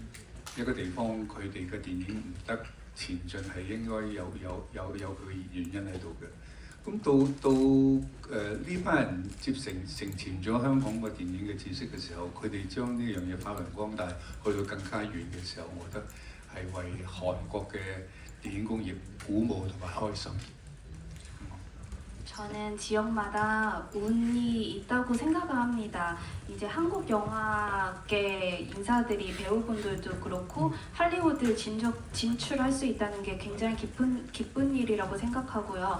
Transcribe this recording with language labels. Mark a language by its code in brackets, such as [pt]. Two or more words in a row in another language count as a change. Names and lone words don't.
[yue] 一個地方佢哋嘅電影唔得前進係應該有佢原因喺度嘅。咁到呢班人承傳咗香港個電影嘅知識嘅時候，佢哋將呢樣嘢發揚光大，去到更加遠嘅時候，我覺得係為韓國嘅電影工業鼓舞同埋開心。 [ko] 저는 지역마다 운이 있다고 생각합니다. 이제 한국 영화계 인사들이 배우분들도 그렇고 할리우드 진출할 수 있다는 게 굉장히 기쁜 일이라고 생각하고요.